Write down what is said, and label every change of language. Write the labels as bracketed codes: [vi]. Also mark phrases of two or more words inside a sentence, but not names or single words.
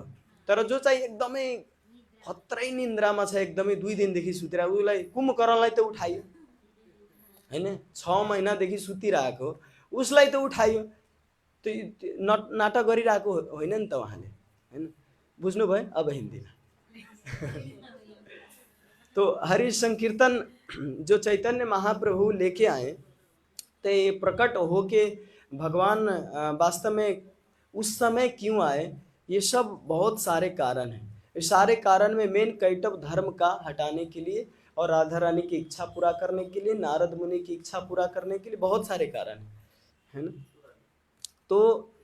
[ne] तर जो चाहिँ एकदमै खत्रै निन्द्रामा छ, एकदमै 2 दिनदेखि सुतिरहेको, उसलाई कुम्भकर्णलाई त उठाइयो हैन, 6 महिनादेखि सुतिरहेको उसलाई त उठाइयो। त्यो नाटक गरिरहेको होइन नि त उहाँले, हैन, बुझ्नुभयो? अब हिन्दीमा [hi] तो हरि संकीर्तन जो चैतन्य महाप्रभु लेके आए, तो ये प्रकट हो के भगवान वास्तव में उस समय क्यों आए, ये सब बहुत सारे कारण हैं। इस सारे कारण में मेन कैटव धर्म का हटाने के लिए और राधा रानी की इच्छा पूरा करने के लिए, नारद मुनि की इच्छा पूरा करने के लिए बहुत सारे कारण हैं, है ना।